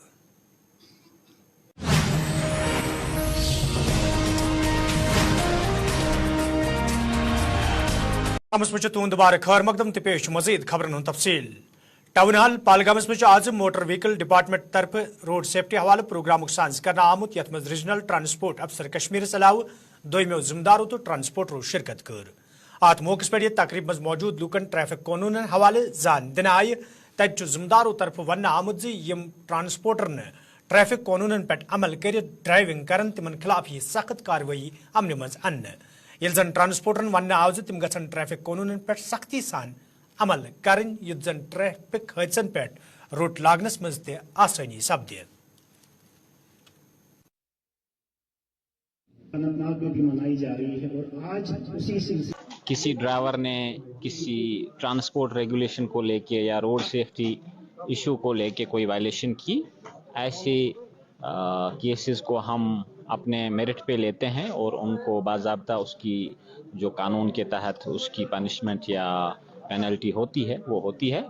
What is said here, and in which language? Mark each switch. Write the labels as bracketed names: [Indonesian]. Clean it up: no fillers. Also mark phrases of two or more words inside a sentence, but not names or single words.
[Kashmiri] तुंद बार खैर मकदम तो पेश मजीद खबरन तफसील। टाउन हाल पालगामस में आज [English] Motor Vehicle Department [Kashmiri] तरफ [English] road safety [Kashmiri] हवाले प्रोग्राम सांस कर आमुत, यथ मज [English] Regional Transport Officer [Kashmiri] कश्मीर अलाव दोमो जिम्मेदारों तो ट्रांसपोर्टरों शिरकत कर। अत मौके पे तकरीब मज मौजूद लूकन ट्रैफिक कानून हवाले जान दिन आय, तत जिम्मेदारों तरफ वन आमुत यम ट्रांसपोर्टरन ट्रैफिक कानून पे अमल कर ड्राइविंग कर तिमन खिलाफ ही सख्त कार्रवाई अमन मज अन। ये जन ट्रांसपोर्टरन वन आज तिम गन ट्रैफिक कानून पे सख्ती सान अमल करन, युत जन ट्रैफिक हादसन पे रोट लागनस मज ते आसानी सपदे। [Hindi] अनंतनाग में भी मनाई जा रही है, और आज उसी किसी ड्राइवर ने किसी [English] transport regulation [Hindi] को लेके या [English] road safety issue [Hindi] को लेके कोई वायलेशन की, ऐसे केसेस को हम अपने मेरिट पे लेते हैं और उनको बाज़ाब्ता उसकी जो कानून के तहत उसकी पनिशमेंट या पेनल्टी होती है वो होती है।